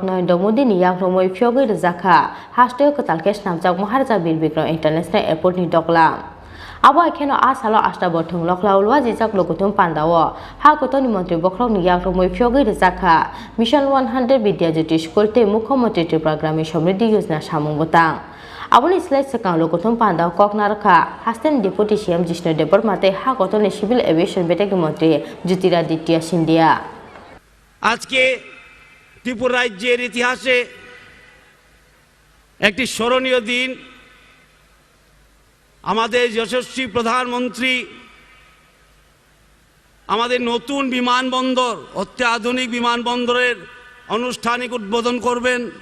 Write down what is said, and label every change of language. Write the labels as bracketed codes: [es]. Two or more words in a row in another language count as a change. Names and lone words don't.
[trp] Narendra Modi ni yak romoi phyogi rizakha hasteo ka talkesh namjak Maharaja Birbikram International Airport ni dokla Abo ekheno a salo astabor thunglok lawlua jijak lokutum pandawo ha kotoni mantri Bakrok ni yak romoi phyogi rizakha Mission 100 Bidya Jyoti School te Mukhomontri Tripura Gramin Samriddhi Yojana samungota aboni slide sakang lokutum pandawo koknarkha Hasteni Deputy CM Jishnu Debar mate ha kotoni Civil Aviation Bedek mantri Jyotiraditya Scindia [bn] আজকে ত্রিপুরা রাজ্যের ইতিহাসে একটি স্মরণীয় দিন আমাদের যশস্বী প্রধানমন্ত্রী আমাদের নতুন বিমানবন্দর অত্যাধুনিক বিমানবন্দরের আনুষ্ঠানিক উদ্বোধন করবেন